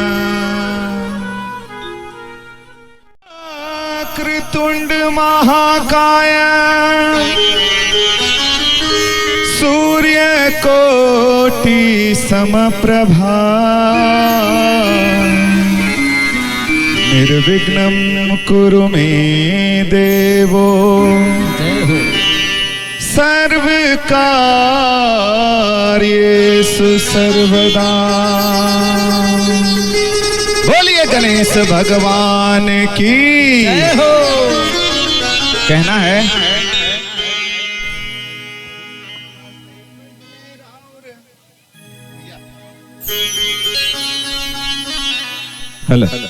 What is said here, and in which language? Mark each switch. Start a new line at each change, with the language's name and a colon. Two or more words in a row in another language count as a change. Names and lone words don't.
Sanskrit: तुंड महाकाय सूर्य कोटि समप्रभा निर्विघ्नं कुरु मे देवो सर्वकार्येषु सर्वदा।
Hindi: बोलिए गणेश भगवान की जय हो। कहना है हेलो।